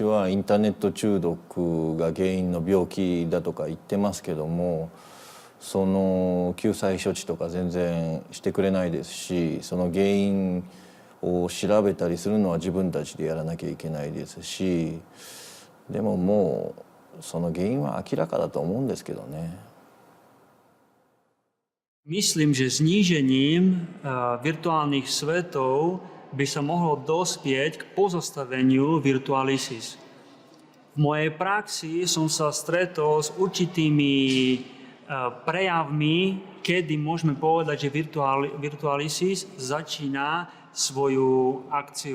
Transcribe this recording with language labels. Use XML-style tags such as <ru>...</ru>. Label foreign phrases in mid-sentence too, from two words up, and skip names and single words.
<ja>はインターネット中毒が原因の病気だとか言ってますけども、その救済処置とか全然してくれないですし、その原因を調べたりするのは自分たちでやらなきゃいけないですし、でももうその原因は明らかだと思うんですけどね。</ja> <sk>Myslím, že znížením virtuálnych svetov by sa mohlo dospieť k pozastaveniu Virtualisis. V mojej praxi som sa stretol s určitými prejavmi, kedy môžeme povedať, že Virtualisis začína svoju akciu.</sk>